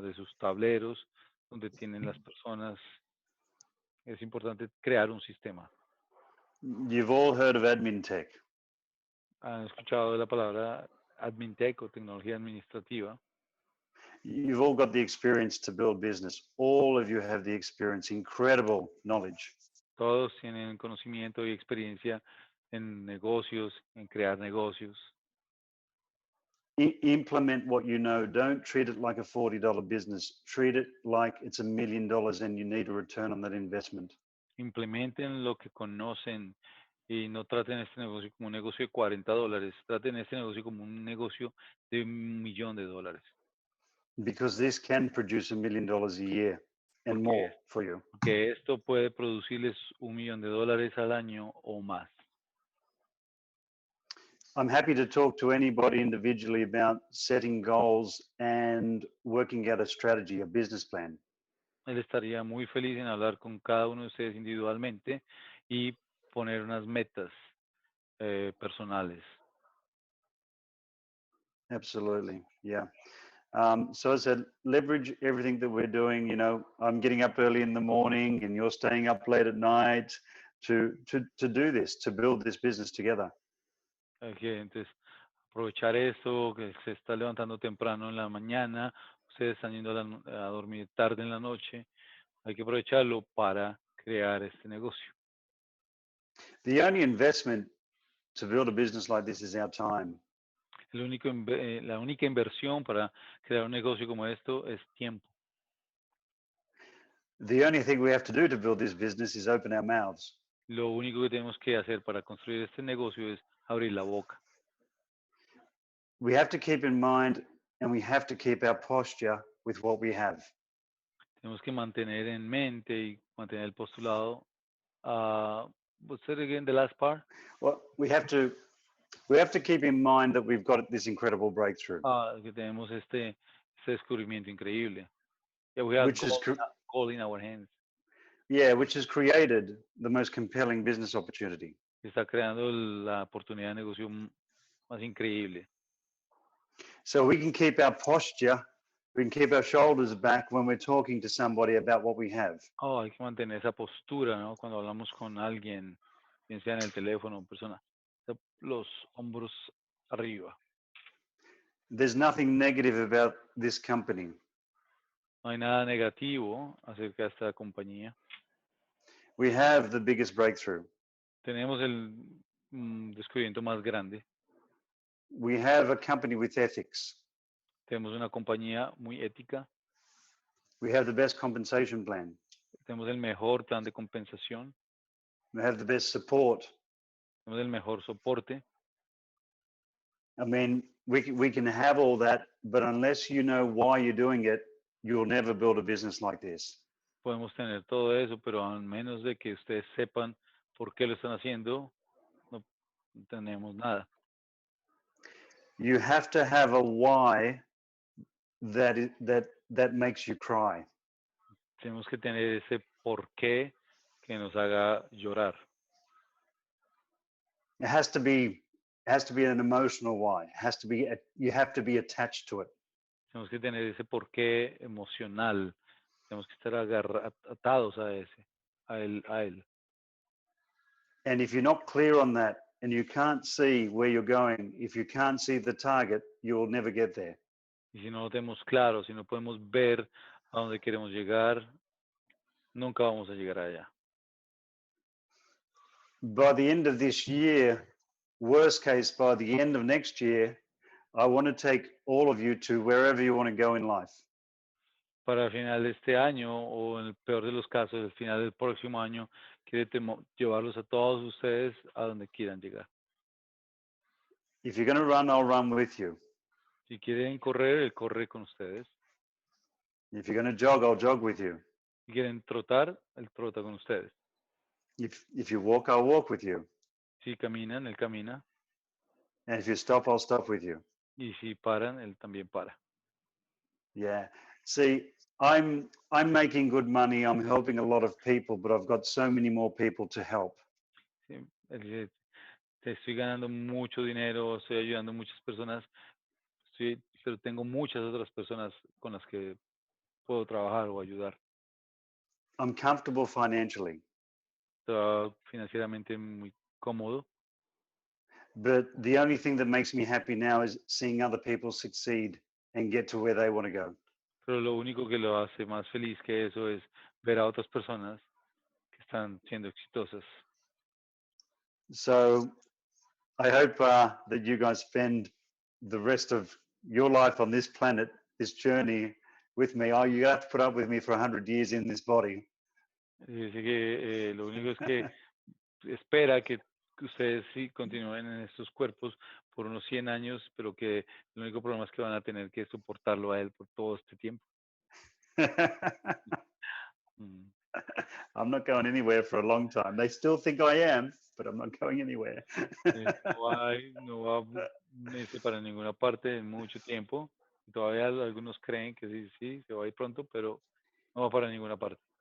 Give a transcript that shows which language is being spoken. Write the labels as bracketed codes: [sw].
[es] De sus tableros, donde tienen las personas. Es importante crear un sistema. [en] You've all heard of admin tech. [es] ¿Han escuchado de la palabra admin tech o tecnología administrativa? [en] You've all got the experience to build business. All of you have the experience, incredible knowledge. [es] Todos tienen conocimiento y experiencia en negocios, en crear negocios. [en] Implement what you know. Don't treat it like a $40 business. Treat it like it's $1 million and you need a return on that investment. [es] Implementen lo que conocen y no traten este negocio como un negocio de $40. Traten este negocio como un negocio de $1 millón. [en] Because this can produce $1 million a year and more for you. [es] Que esto puede producirles $1 millón al año o más. [en] I'm happy to talk to anybody individually about setting goals and working out a strategy, a business plan. [es] Él estaría muy feliz en hablar con cada uno de ustedes individualmente y poner unas metas personales. [en] Absolutely, yeah. So as I said, leverage everything that we're doing. You know, I'm getting up early in the morning and you're staying up late at night to do this, to build this business together. [es] Okay, entonces, aprovechar esto, que se está levantando temprano en la mañana, ustedes están yendo a dormir tarde en la noche, hay que aprovecharlo para crear este negocio. [en] The only investment to build a business like this is our time. [es] La única inversión para crear un negocio como esto es tiempo. [en] The only thing we have to do to build this business is open our mouths. [es] Lo único que tenemos que hacer para construir este negocio es abrir la boca. [en] We have to keep in mind and we have to keep our posture with what we have. [es] Tenemos que mantener en mente y mantener el postulado. [en] What's it again, the last part? Well, we have to keep in mind that we've got this incredible breakthrough. [es] Que tenemos este descubrimiento increíble. [en] Yeah, we have gold in our hands. Yeah, which has created the most compelling business opportunity. [es] Está creando la oportunidad de negocio más increíble. [en] So we can keep our posture, we can keep our shoulders back when we're talking to somebody about what we have. [es] Hay que mantener esa postura, ¿no? Cuando hablamos con alguien, bien sea en el teléfono o persona, los hombros arriba. [en] There's nothing negative about this company. [es] No hay nada negativo acerca de esta compañía. [en] We have the biggest breakthrough. [es] Tenemos el descubrimiento más grande. [en] We have a company with ethics. [es] Tenemos una compañía muy ética. [en] We have the best compensation plan. [es] Tenemos el mejor plan de compensación. [en] We have the best support. [es] Tenemos el mejor soporte. [en] I mean, we can have all that, but unless you know why you're doing it, you'll never build a business like this. [es] Podemos tener todo eso, pero a menos de que ustedes sepan por qué lo están haciendo, no tenemos nada. [en] You have to have a why that makes you cry. [es] Tenemos que tener ese por qué que nos haga llorar. [en] It has to be an emotional why. You have to be attached to it. [es] Tenemos que tener ese por qué emocional. Tenemos que estar atados a él. [en] And if you're not clear on that and you can't see where you're going, if you can't see the target, you'll never get there. [es] Y si no lo tenemos claro, si no podemos ver a dónde queremos llegar, nunca vamos a llegar allá. [en] By the end of this year, worst case, by the end of next year, I want to take all of you to wherever you want to go in life. [es] Para el final de este año, o en el peor de los casos, el final del próximo año, quiere llevarlos a todos ustedes a donde quieran llegar. [en] If you're going to run, I'll run with you. [es] Si quieren correr, él corre con ustedes. [en] If you're going to jog, I'll jog with you. [es] Si quieren trotar, él trota con ustedes. [en] If you walk, I'll walk with you. [es] Si caminan, él camina. [en] And if you stop, I'll stop with you. [es] Y si paran, él también para. Yeah. [en] See, I'm making good money. I'm helping a lot of people, but I've got so many more people to help. [es] Sí, él dice, te estoy ganando mucho dinero, estoy ayudando a muchas personas, pero tengo muchas otras personas con las que puedo trabajar o ayudar. [en] I'm comfortable financially. [es] Estoy financieramente muy cómodo. [en] But the only thing that makes me happy now is seeing other people succeed and get to where they want to go. [es] Pero lo único que lo hace más feliz que eso es ver a otras personas que están siendo exitosas. [en] So I hope that you guys spend the rest of your life on this planet, this journey with me. Oh, you have to put up with me for 100 years in this body. [es] Dice que lo único es que espera que ustedes sí continúen en estos cuerpos por unos 100 años, pero que el único problema es que van a tener que soportarlo a él por todo este tiempo. Mm. [en] I'm not going anywhere for a long time. They still think I am, but I'm not going anywhere. [es] No va a irse para ninguna parte en mucho tiempo. Todavía algunos creen que sí, se va a ir pronto, pero no va para ninguna parte.